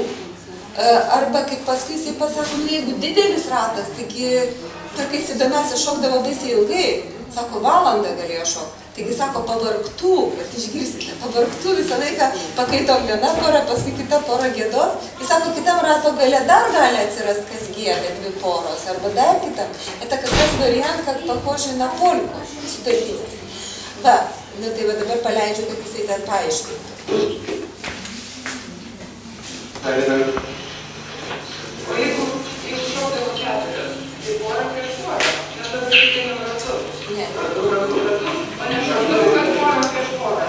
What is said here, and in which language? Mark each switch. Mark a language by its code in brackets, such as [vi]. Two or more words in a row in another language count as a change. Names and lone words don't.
[lt] Arba, kaip paskui jisai pasako, jeigu didelis ratas, taigi kartais įdomiausia šokdavo baisiai ilgai. Sako, valandą galėjo šokti. Taigi sako, pavargtų, bet išgirsite, pavargtų visą laiką pakaitom viena pora, paskui kita pora giedot. Jis sako, kitam rato gale dar gali atsirast, kas gieda, dvi poros, arba dar kitam. [ru] Это как раз вариант, как похожий на польку sutartinės. [lt] Va, nu tai va dabar paleidžiu, kad jisai ten paaiškintų. O jeigu šokdavo keturias, tai porą prieš porą, tada reikia numeratų. Ne. O ne šokdavo, kad porą prieš porą.